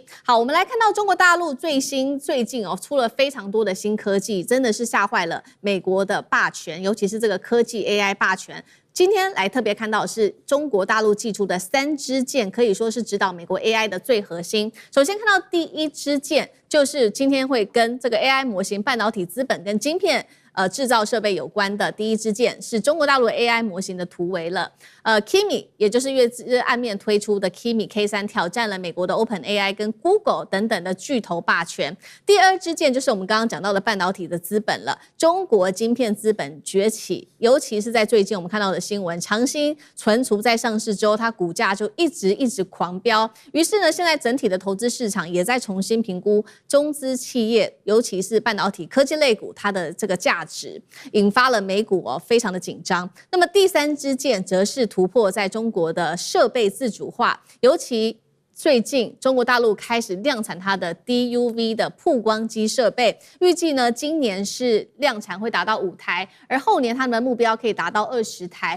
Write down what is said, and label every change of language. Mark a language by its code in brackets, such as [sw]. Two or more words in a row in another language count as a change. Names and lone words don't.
[zh] 好，我們來看到中國大陸最近哦出了非常多的新科技，真的是嚇壞了美國的霸權，尤其是这個科技 AI 霸權。今天來特別看到的是中國大陸祭出的3支箭，可以說是指導美國 AI 的最核心。首先看到第一支箭，就是今天會跟這個 AI 模型、半導體資本跟晶片製造設備有關的第一支箭，是中國大陸 AI 模型的突圍了。Kimi 也就是月暗面推出的 Kimi K3，挑戰了美國的 OpenAI 跟 Google 等等的巨頭霸權。第二支箭就是我們剛剛講到的半導體的資本了，中國晶片資本崛起，尤其是在最近我們看到的新聞，長興存儲在上市之後，它股價就一直狂飆。於是呢，現在整體的投資市場也在重新評估中資企業，尤其是半導體科技類股它的這個價值，引發了美股非常的緊張。那麼第3支箭則是突破在中國的設備自主化，尤其最近中國大陸開始量產它的 DUV 的曝光機設備，預計呢今年是量產會達到5台，而後年他們的目標可以達到20台。